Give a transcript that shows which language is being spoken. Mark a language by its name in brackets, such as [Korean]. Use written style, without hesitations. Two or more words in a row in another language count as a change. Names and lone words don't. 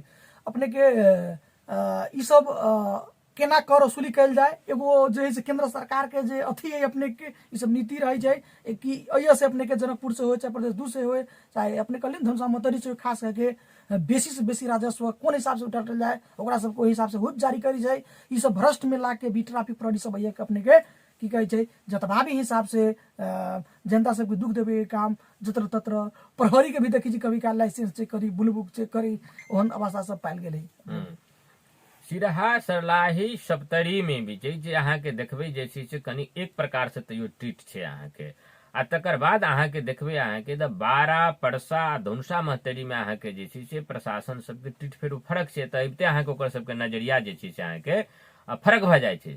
[Maithili] अपने के ई सब केना कर वसूली कैल जाए, एगो जे है से केंद्र सरकार के जे अथी है अपने के ई सब नीति रही छै कि अइया से अपने के जनकपुर से हो चाहे प्रदेश 2 से हो चाहे अपने कहलिन धनुषा महतरी से खास करके बेसी से बेसी राजस्व कोन हिसाब से उठाल जाए ओकरा सब कोई हिसाब से हुप जारी करी जाए। ई सब भ्रष्ट में ला के भी ट्रैफिक प्रहरी सब अइया के अपने के की कहे छै जतबा भी हिसाब से जनता सबके दुख देवे के काम जत्र तत्र प्रहरी के भी देखी छी कभी काल लाइसेंस चेक करी बुलबुक चेक करी ओहन अवस्था सब पायल गेलै। सिरहा सरलाही सप्तरी में भी जे अहाँ के देखबे जे छै से कनी एक प्रकार से तैयो ट्रीट छै अहाँ के, आ तकर बाद अहाँ के देखबे अहाँ के 12 परसा धनुषा महतरी में अहाँ के जे छै से प्रशासन सबके ट्रीट फेर फरक छै, तऽ अबिते अहाँ के ओकर सबके नजरिया जे छै से अहाँ के फरक भ जाय छै।